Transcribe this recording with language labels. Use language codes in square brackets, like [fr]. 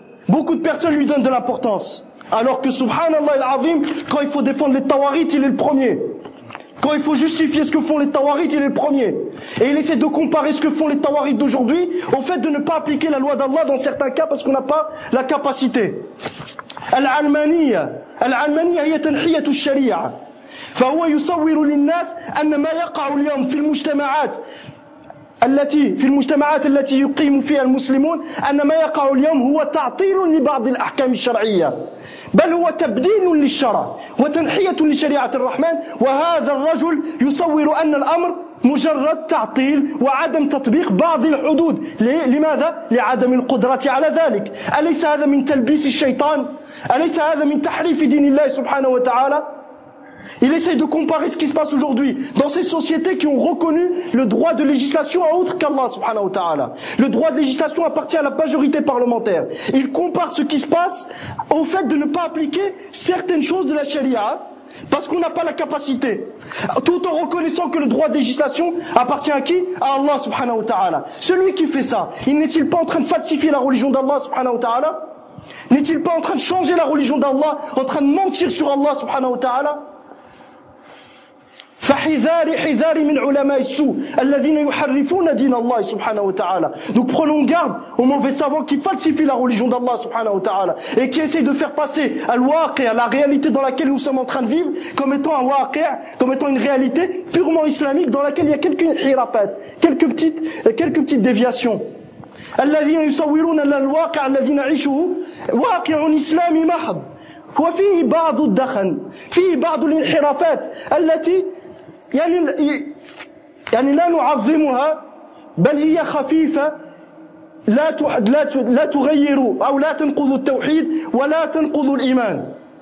[fr] Beaucoup de personnes lui donnent de l'importance. Alors que subhanallah al-azim, quand il faut défendre les tawarites, il est le premier. Quand il faut justifier ce que font les tawarites, il est le premier. Et il essaie de comparer ce que font les tawarites d'aujourd'hui au fait de ne pas appliquer la loi d'Allah dans certains cas parce qu'on n'a pas la capacité. [ar] Al-Almaniya hiya tanhiyatu al-Sharia. فهو يصور للناس أن ما يقع اليوم في المجتمعات التي في المجتمعات التي يقيم فيها المسلمون أن ما يقع اليوم هو تعطيل لبعض الأحكام الشرعية بل هو تبديل للشرع وتنحية لشريعة الرحمن وهذا الرجل يصور أن الأمر مجرد تعطيل وعدم تطبيق بعض الحدود لماذا؟ لعدم القدرة على ذلك أليس هذا من تلبيس الشيطان؟ أليس هذا من تحريف دين الله سبحانه وتعالى؟ [fr] Il essaye de comparer ce qui se passe aujourd'hui dans ces sociétés qui ont reconnu le droit de législation à autre qu'Allah subhanahu wa ta'ala. Le droit de législation appartient à la majorité parlementaire. Il compare ce qui se passe au fait de ne pas appliquer certaines choses de la charia parce qu'on n'a pas la capacité. Tout en reconnaissant que le droit de législation appartient à qui? À Allah subhanahu wa ta'ala. Celui qui fait ça, il n'est-il pas en train de falsifier la religion d'Allah subhanahu wa ta'ala? N'est-il pas en train de changer la religion d'Allah, en train de mentir sur Allah subhanahu wa ta'ala? [ar] فحذاري حذاري من علماء السوء الذين يحرفون دين الله سبحانه وتعالى. [fr] Donc prenons garde aux mauvais savants qui falsifient la religion d'Allah subhanahu wa ta'ala et qui essayent de faire passer al-waqi'a, la réalité dans laquelle nous sommes en train de vivre, comme étant un waqi'a, comme étant une réalité purement islamique dans laquelle il y a quelques hirafats, quelques petites déviations. [ar] الذين يصورون الواقع الذي نعيشه واقع إسلامي محض وفيه بعض الدخن فيه بعض الانحرافات التي يعني لا نعظمها بل هي خفيفة لا تغير أو لا تنقض التوحيد ولا تنقض الإيمان.